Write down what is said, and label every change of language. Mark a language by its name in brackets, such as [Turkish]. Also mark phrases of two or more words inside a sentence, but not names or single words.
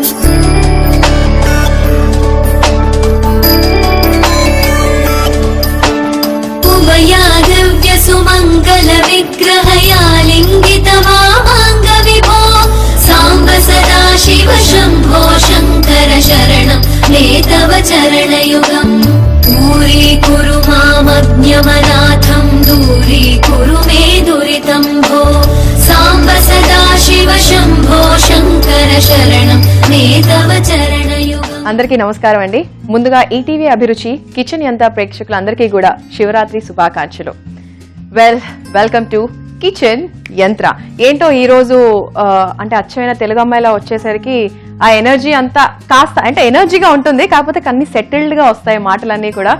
[Sanskrit] उभया दिव्य सुमंगल विग्रहया लिंगित वामांग विभो सांब सदाशिव शंभो शंकर शरणं मे तव चरणयुगम् दूरीकुरु मामज्ञमनाथं दूरीकुरु मे दुरितं भो सांब सदाशिव शंभो शंकर शरणं मे तव चरणयुगम्। [Telugu] అందరికీ నమస్కారం అండి. ముందుగా ఈటీవీ అభిరుచి కిచెన్ యంత్ర ప్రేక్షకులందరికీ కూడా శివరాత్రి శుభాకాంక్షలు. [English] Welcome to Kitchen Yantra. [Telugu] ఏంటో ఈ రోజు అంటే అచ్చమైన తెలుగు అమ్మాయిలా వచ్చేసరికి ఆ ఎనర్జీ అంతా కాస్త అంటే ఎనర్జీగా ఉంటుంది, కాకపోతే అన్ని సెటిల్డ్ గా వస్తాయి మాటలన్నీ కూడా.